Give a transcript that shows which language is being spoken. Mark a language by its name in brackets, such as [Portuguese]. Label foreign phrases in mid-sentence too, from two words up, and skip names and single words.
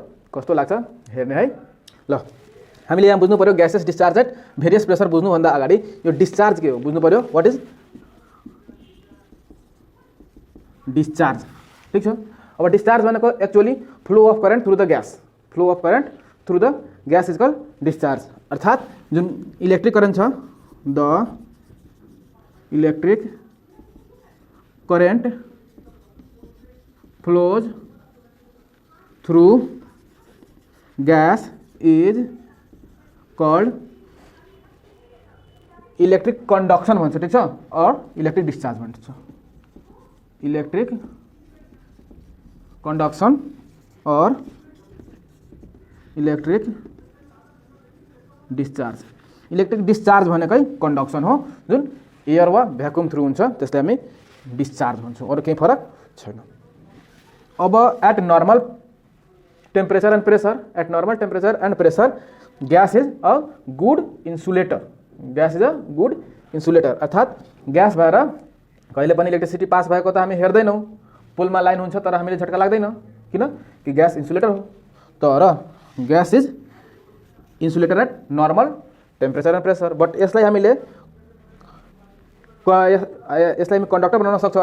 [Nepali] कस्तो लाग्छ हेर्ने है। ल, हामीले यहाँ बुझ्नु पर्यो [English] gases discharge at various pressure [Nepali] बुझ्नुभन्दा अगाडि यो डिस्चार्ज के हो बुझ्नु पर्यो। [English] what is discharge? [Nepali] ठीक छ। [English] अब discharge भनेको actually flow of current through the gas, flow of current through the gas is called discharge। [Nepali] अर्थात जुन [English] electric current छ, the electric current flows through gas is called electric conduction भन्छ। [Nepali] ठीक छ, [English] और electric discharge भन्छ। electric conduction और electric discharge। [Nepali] इलेक्ट्रिक डिस्चार्ज भनेकै कंडक्शन हो, जुन एयर वा भ्याकुम थ्रू हुन्छ, त्यसलाई हामी डिस्चार्ज भन्छौँ। अरू केही फरक छैन। अब [English] at normal temperature and pressure, at normal temperature and pressure gas is a good insulator. gas is a good insulator. [Nepali] अर्थात ग्यास भएर कहिले पनि इलेक्ट्रिसिटी पास भएको त हामी हेर्दैनौँ। पुलमा लाइन हुन्छ तर हामीले झट्का लाग्दैन, किन कि ग्यास इन्सुलेटर हो। [English] तर gas is insulator at normal temperature and pressure। [Nepali] बट यसलाई हामीले कन्डक्टर बनाउन सक्छौँ।